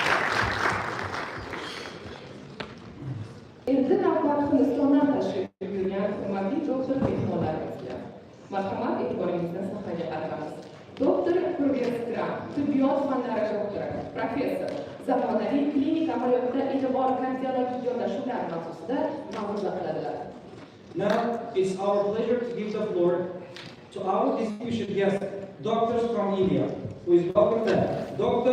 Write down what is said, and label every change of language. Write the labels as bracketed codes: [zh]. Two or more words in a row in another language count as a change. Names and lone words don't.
[uz] Endi navbat Hindistondan tashrif buyurgan aytamiz. Doktor Profi tibbiyot fanlari doktori, professor, zamonaviy klinik amaliyotda e'tibor kardiologik yondashuvlar mavzusida ma'ruza qiladilar. [en] Now, it's our pleasure to give the floor to our distinguished guest, doctors from India, who is welcome them. Dr.